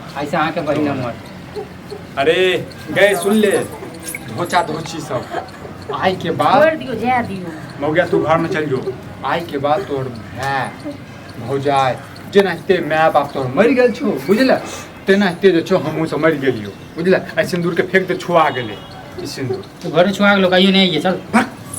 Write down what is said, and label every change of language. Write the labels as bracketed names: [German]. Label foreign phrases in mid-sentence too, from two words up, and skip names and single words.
[Maithili] ऐसे अहाँ के बहिन हमर अरे गए सुन ले धोचा धोची सब आई के बाद छोड़ दियो जा दियो मौगिया तू घर में चल जो आई के बाद तोर भाई भौजाई जेनाहिते माय बाप तोर मरि गेल छौ बुझल तेनाहिते जे छौ हमहूँ सब मरि गेलियो बुझल आई सिंदूर के फेंक दे छुआ गेले ई सिंदूर तो घर छुआ के लोग आइयो नहीं है चल भक